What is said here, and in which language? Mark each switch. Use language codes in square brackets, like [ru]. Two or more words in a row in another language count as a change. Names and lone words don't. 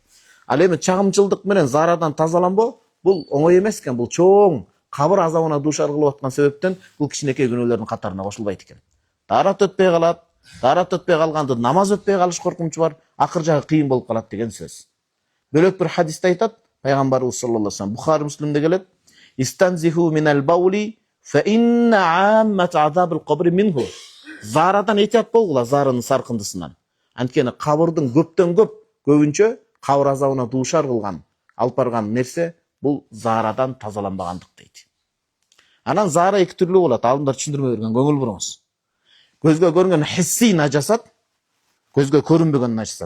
[ky] Ал эми чагымчылдык менен заарадан тазаланбоо бул оңой эмес экен, бул чоң кабыр азабына дуушар кылып аткан себептен бул кичинекей күнөөлөрдүн катарына кошулбайт экен. Таарат өтпөй калат, таарат өтпөй калганды намаз өтпөй калыш коркунучу бар, акыр жагы кыйын болуп калат деген сөз. Бөлөк бир хадисте айтат, пайгамбарыбыз [ar] صلى الله عليه وسلم, [ky] Бухари Муслимде келет, [ar] استنزهوا من البول فإن عامة عذاب القبر منه. [ky] Заарадан этият болгула, зааранын саркындысынан. Анткени кабырдын көптөн көбүнчө кабыр азабына дуушар кылган, алып барган нерсе бул заарадан тазаланбагандык дейт. Анан заара эки түрлүү болот, алымдар түшүндүрмө берген, көңүл буруңуз. Көзгө көрүнгөн хисси нажасат, көзгө көрүнбөгөн нажасат.